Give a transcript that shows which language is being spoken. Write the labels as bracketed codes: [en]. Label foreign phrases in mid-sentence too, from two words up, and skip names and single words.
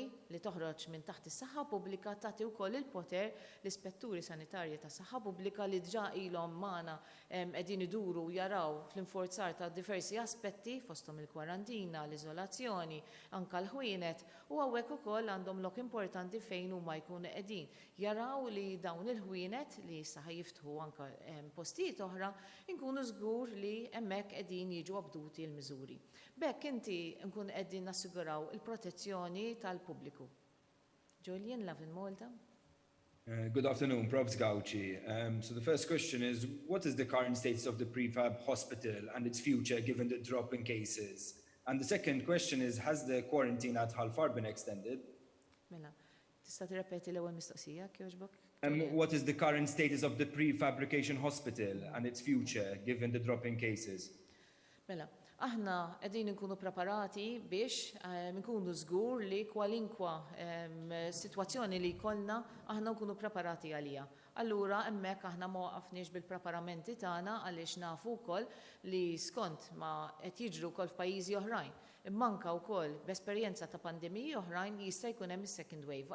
[mt] li toħroġ minn taħt is-saħħa pubblika tagħti wkoll il-poter l-ispetturi sanitarji tas-saħħa pubblika li diġà ilhom magħna qegħdin iduru jaraw fl-infurzar ta' diversi aspetti fosthom il-kwarantina, l-iżolazzjoni, anke l-ħwienet u hawnhekk ukoll għandhom lok importanti fejn huma jkunu qegħdin jaraw li dawn il-ħwienet li issa jiftħu anke postijiet oħra inkunu żgur li hemmhekk qegħdin jiġu abduti l-miżuri. B'hekk inti nkun qegħdin nassiguraw il-protezzjoni tal-pubbliku. Julian, Lavin Malta. [en] Good afternoon, Profs Gauci. So the first question is, what is the current status of the prefab hospital and its future given the drop in cases? And the second question is, has the quarantine at Halfar been extended? [mt] Mela, tista' tirrepeti l-ewwel mistoqsija kjoġbok? [en] What is the current status of the prefabrication hospital and its future given the drop in cases? [mt] Mela, aħna qegħdin nkunu preparati biex nkunu żgur li kwalinkwa sitwazzjoni li jkollna aħna nkunu preparati għalija. Allura hemmhekk aħna ma waqafniex bil-preparamenti tagħna għaliex nafu wkoll li skont ma qed jiġru wkoll f'pajjiżi oħrajn immanka wkoll b'esperjenza ta' pandemiji oħrajn jista' jkun hemm is- [en] second wave.